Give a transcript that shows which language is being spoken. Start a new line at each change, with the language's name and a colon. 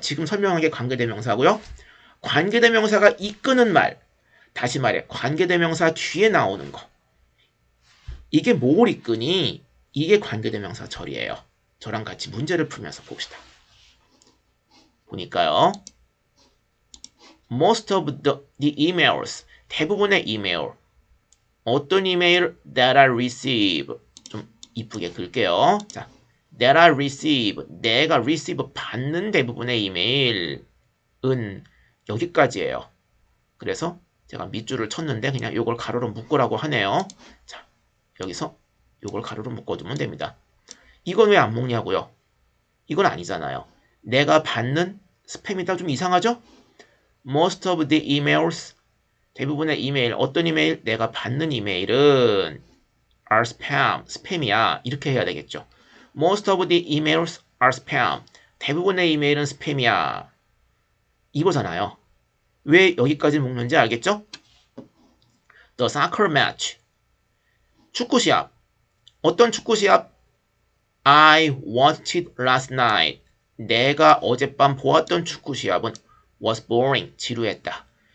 Korean: 지금 설명한 게 관계대명사고요. 관계대명사가 이끄는 말, 다시 말해 관계대명사 뒤에 나오는 거. 이게 뭘 이끄니? 이게 관계대명사 절이에요. 저랑 같이 문제를 풀면서 봅시다. 보니까요.
English: Most of the emails,
Korean: 대부분의 이메일. 어떤 이메일?
English: that I receive.
Korean: 좀 이쁘게 글게요. 자,
English: that I receive.
Korean: 내가 receive 받는 대부분의 이메일은 여기까지예요. 그래서 제가 밑줄을 쳤는데 그냥 요걸 가로로 묶으라고 하네요. 자, 여기서 요걸 가로로 묶어두면 됩니다. 이건 왜 안 묶냐고요? 이건 아니잖아요. 내가 받는 스팸이다. 좀 이상하죠?
English: Most of the emails,
Korean: 대부분의 이메일, 어떤 이메일? 내가 받는 이메일은
English: are spam,
Korean: 스팸이야. 이렇게 해야 되겠죠.
English: Most of the emails are spam.
Korean: 대부분의 이메일은 스팸이야. 이거잖아요. 왜 여기까지 묶는지 알겠죠?
English: The soccer match.
Korean: 축구 시합. 어떤 축구 시합?
English: I watched it last night.
Korean: 내가 어젯밤 보았던 축구 시합은
English: was boring.
Korean: 지루했다.